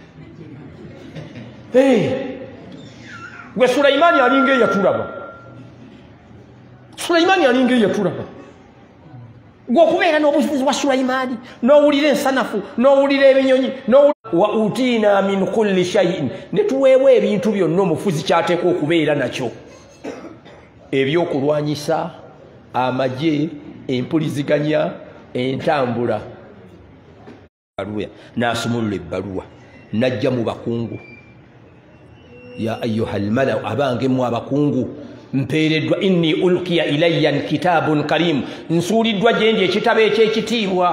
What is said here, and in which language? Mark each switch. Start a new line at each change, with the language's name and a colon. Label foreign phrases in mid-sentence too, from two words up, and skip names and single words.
Ganda: Gwe Sulaimani alinga eyatulaba. Sulaimani alinga eyatulaba. Gwe okubeera n'obufuzi bwa Sulaimani n'owulira ensanafu n'owulira ebinyonyi
Arabic: وأوتينا من كل شيء,
Ganda: ne tuweebwa ebintu byonna omufuzi kyateekwa okubeera nakyo. Ebyokulwanyisa, amagye, empuliziganya, entambula. N'asumulula ebbaluwa n'ajja mu bakungu.
Arabic: يا أيها الملأ
Ganda: abange mu abakungu mpeereddwa
Arabic: إني ألقي إلي كتاب كريم,
Ganda: nsuuliddwa gye ndi ekitabo eky'ekitiibwa.